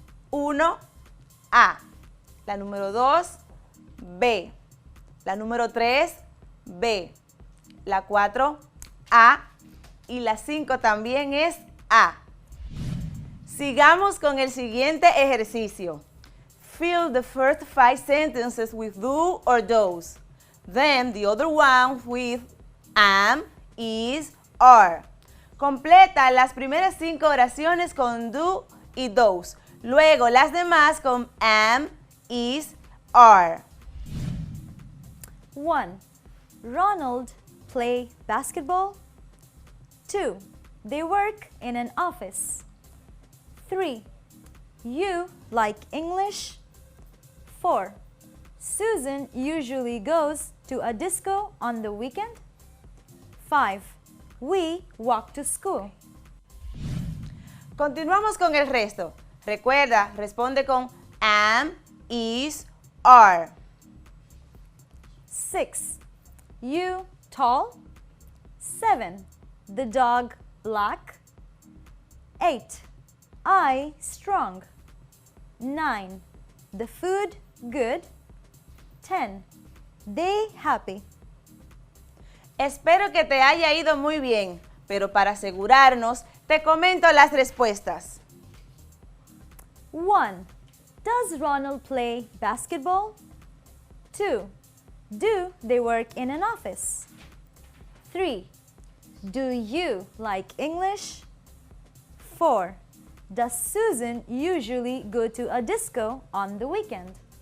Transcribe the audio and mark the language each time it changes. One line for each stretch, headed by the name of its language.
Spanish: 1. A. La número 2, B. La número 3, B. La 4, A. Y la 5 también es A. Sigamos con el siguiente ejercicio.
English: Fill the first 5 sentences with do or does. Then the other one with am, is, are.
Spanish: Completa las primeras 5 oraciones con do y does. Luego las demás con am, is, are. 1.
English: Ronald play basketball. 2. They work in an office. 3. You like English. 4. Susan usually goes to a disco on the weekend. 5. We walk to school.
Spanish: Continuamos con el resto. Recuerda, responde con am, is, are.
English: 6. You tall. 7. The dog black. 8. I strong. 9. The food good. 10. They happy.
Spanish: Espero que te haya ido muy bien, pero para asegurarnos, te comento las respuestas. 1.
English: Does Ronald play basketball? 2. Do they work in an office? 3. Do you like English? 4. Does Susan usually go to a disco on the weekend?